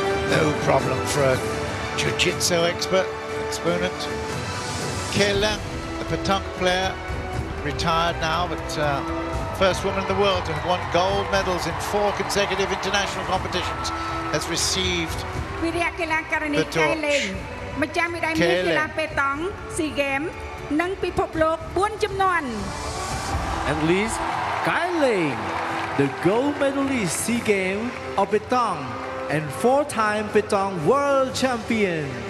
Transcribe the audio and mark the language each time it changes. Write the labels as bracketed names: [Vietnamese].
[English] No problem for a jiu-jitsu exponent. Keleng, the petanque player, retired now, but first woman in the world to have won gold medals in 4 consecutive international competitions, has received [Khmer] វិរៈកីឡាករនីកៃលេងម្ចាស់មេដាយមាសកីឡាប៉េតង់ស៊ីហ្គេមនិងពិភពលោក4ជំនាន់ [English] Athlete Kai Ling, the gold medalist SEA Games of Petong and 4-time Petong world champion.